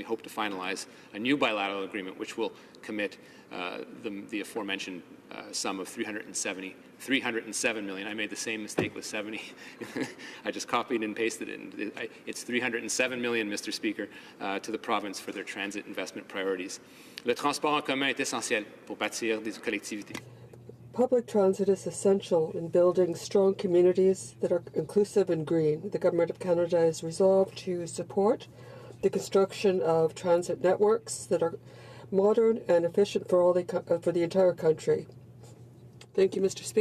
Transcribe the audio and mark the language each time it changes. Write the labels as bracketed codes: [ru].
[en] We hope to finalize a new bilateral agreement which will commit the aforementioned sum of $307 million. I made the same mistake with 70. I just copied and pasted it. And it's $307 million, Mr. Speaker, to the province for their transit investment priorities. [fr] Le transport en commun est essentiel pour bâtir des collectivités. [en] Public transit is essential in building strong communities that are inclusive and green. The Government of Canada is resolved to support the construction of transit networks that are modern and efficient for the entire country. Thank you, Mr. Speaker.